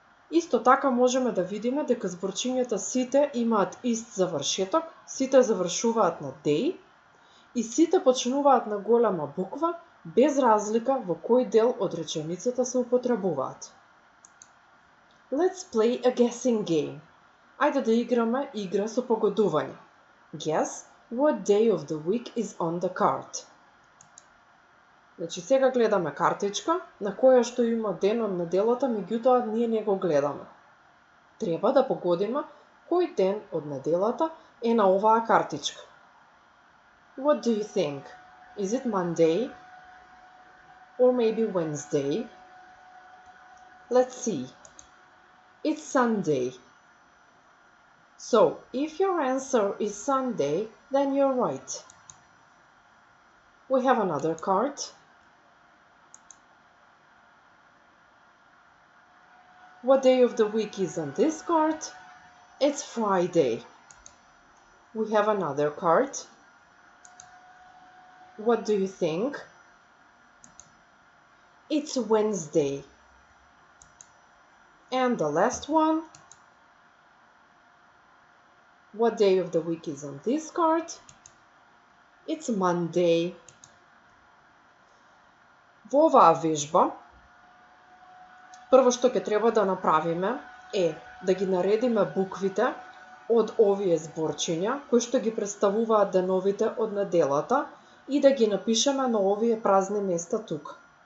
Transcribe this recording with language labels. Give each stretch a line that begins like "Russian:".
Macedonian: Исто така можеме да видиме дека зборчињата сите имаат ист завршеток, сите завршуваат на day и сите почнуваат на голема буква, без разлика во кој дел од реченицата се употребуваат.
English: Let's play a guessing game.
Macedonian: Ајде да играме игра со погодување.
English: Guess what day of the week is on the card.
Macedonian: Значи сега гледаме картичка на која што има ден од неделата, меѓутоа ние не го гледаме. Треба да погодиме кој ден од неделата е на оваа картичка.
English: What do you think? Is it Monday? Or maybe Wednesday? Let's see. It's Sunday. So, if your answer is Sunday, then you're right. We have another card. What day of the week is on this card? It's Friday. We have another card. What do you think? It's Wednesday. And the last one. What day of the week is on this card? It's Monday.
Macedonian: Во оваа вежба, прво што ќе треба да направиме е да ги наредиме буквите од овие зборчиња, кои што ги представуваат деновите од неделата и да ги напишеме на овие празни места тука.